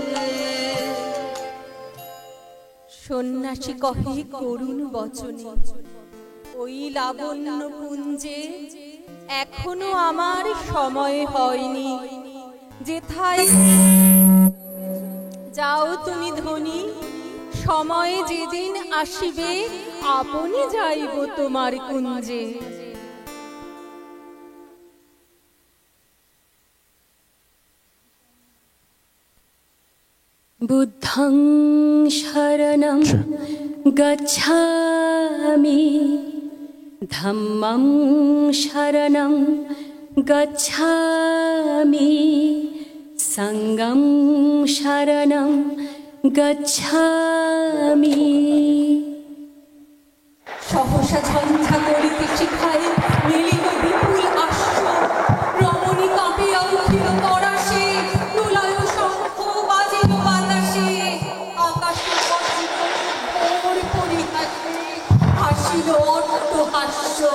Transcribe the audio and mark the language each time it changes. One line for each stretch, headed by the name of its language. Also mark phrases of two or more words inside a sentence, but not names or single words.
Bangla: সন্ন্যাসী কহে করুণ বচনে, ওই লাবণ্য পুঞ্জে এখনো আমার সময় হয়নি, যেথায় যাও তুমি ধনী, সময় যেদিন আসিবে আপনি যাইব তোমার কুঞ্জে।
Pali: বুদ্ধং শরণং গচ্ছামি, ধম্মং শরণং গচ্ছামি, সংঘং শরণং গচ্ছামি।
Bangla: সহসা ঝঞ্ঝা করিতে শিখায় মিলিত বিপুল আশ্ব, রমণী কাঁপিয়া উঠিল পরাশে, তুলায় শঙ্খ বাজিল বাতাসে, আকাশে পথিত ঘোর পরিহাসে, হাসিল অট্টহাস্য।